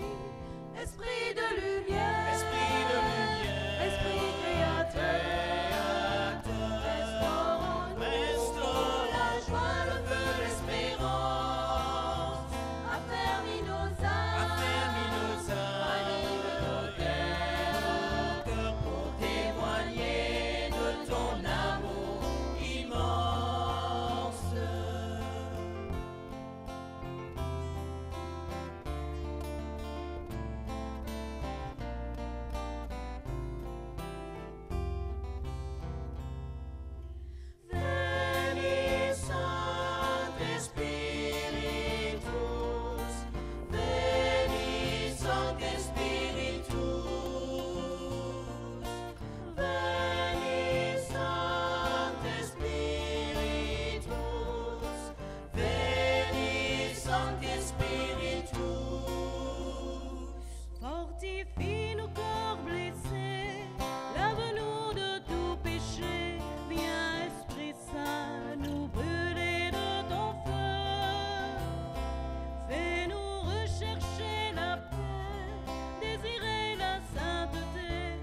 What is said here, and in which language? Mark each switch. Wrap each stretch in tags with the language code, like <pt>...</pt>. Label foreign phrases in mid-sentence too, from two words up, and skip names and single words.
<fr>Esprit de lumière, Esprit créateur, restaure la joie, le feu, l'espérance. Affermis nos âmes, anime nos cœurs, pour témoigner de ton amour immense.</fr> <la>Veni, Sancte Spiritus, veni, Sancte Spiritus, veni, Sancte Spiritus, veni, Sancte Spiritus.</la> <fr>Fortifie nos corps blessés, lave-nous de tout péché. Viens, Esprit Saint, nous brûler de ton feu. Fais-nous rechercher la paix, désirer la sainteté.</fr>